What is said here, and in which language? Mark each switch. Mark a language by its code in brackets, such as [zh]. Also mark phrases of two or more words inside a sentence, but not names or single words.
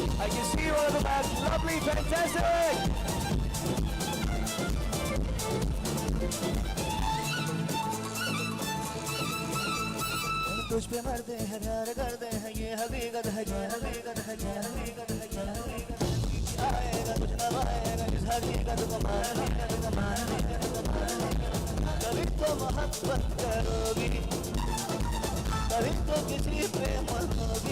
[en] can see you all at the back. Lovely, fantastic. [hi] तुझ पे मरते हैं प्यार करते हैं ये हकीकत है ये हकीकत है ये हकीकत है ये हकीकत है आएगा कुछ ना पाएगा इस हकीकत को मान कभी तो मोहब्बत करोगी कभी तो किसी पे मरोगी